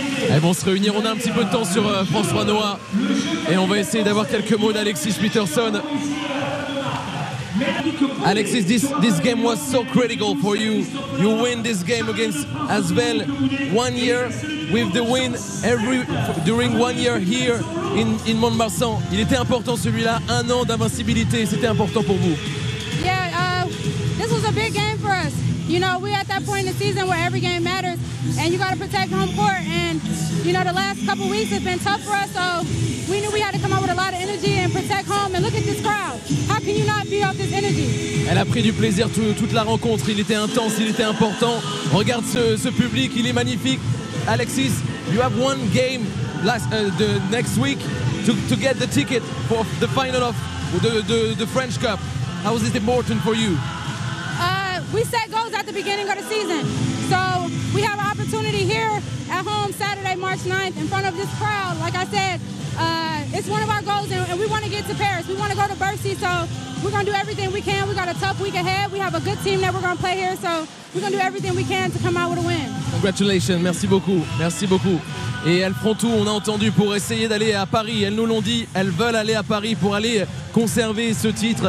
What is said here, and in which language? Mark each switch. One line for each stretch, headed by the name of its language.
French: Elles vont se réunir, on a un petit peu de temps sur François Noah et on va essayer d'avoir quelques mots d'Alexis Peterson.
English: Alexis, this game was so critical for you. You win this game against Asvel 1 year with the win during 1 year here in Mont-de-Marsan.
French: Il était important celui-là, 1 an d'invincibilité, c'était important pour vous.
English: Yeah, this was a big game for us. You know, we're at that point in the season where every game matters, and you got to protect home court. And you know, the last couple of weeks have been tough for us, so we knew we had to come out with a lot of energy and protect home. And look at this crowd. How can you not be off this energy?
French: Elle a pris du plaisir toute la rencontre. Il était intense, il était important. Regarde ce public, il est magnifique.
English: Alexis, you have one game the next week to get the ticket for the final of the French Cup. How is it important for you? We set goals at the beginning of the season. So we have an opportunity here at home Saturday, March 9th in front of this crowd. Like I said, it's one of our goals and we want to get to Paris. We want to go to Bercy, so we're going to do everything we can. We got a tough week ahead. We have a good team that we're going to play here, so we're going to do everything we can to come out with a win. Congratulations,
French: merci beaucoup, merci beaucoup. Et elles feront tout, on a entendu, pour essayer d'aller à Paris. Elles nous l'ont dit, elles veulent aller à Paris pour aller conserver ce titre.